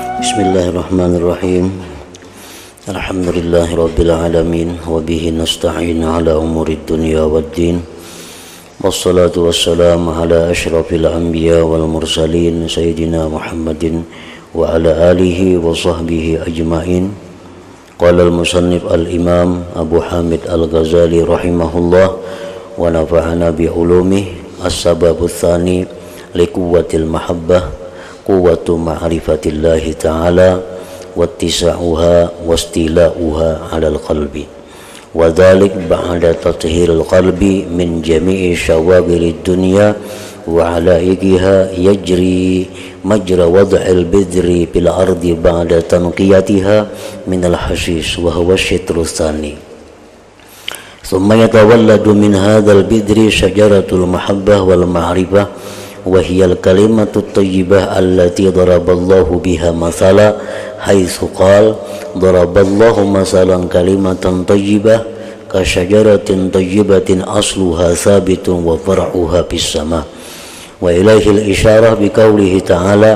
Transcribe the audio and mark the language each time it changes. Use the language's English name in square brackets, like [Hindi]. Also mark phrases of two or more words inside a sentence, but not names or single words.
[Arabic] بسم الله الرحمن الرحيم. الحمد لله رب العالمين وبه نستعين على أمور الدنيا والدين. والصلاة والسلام على أشرف الأنبياء والمرسلين سيدنا محمد وعلى آله وصحبه أجمعين. قال المصنف الإمام أبو حامد الغزالي رحمه الله ونفعنا بعلومه. السبب الثاني لقوة المحبة قوة معرفة الله تعالى واتساعها واستيلاؤها على القلب وذلك بعد تطهير القلب من جميع شواغل الدنيا وعلائقها يجري مجرى وضع البذر في الأرض بعد تنقيتها من الحشيش وهو شطر ثان ثم يتولد من هذا البذر شجرة المحبة والمعرفة وهي الكلمة الطيبة التي ضرب الله بها مثلا حيث قال ضرب الله مثلا كلمة طيبة كشجرة طيبة أصلها ثابت وفرعها في السماء وإليه الإشارة بقوله تعالى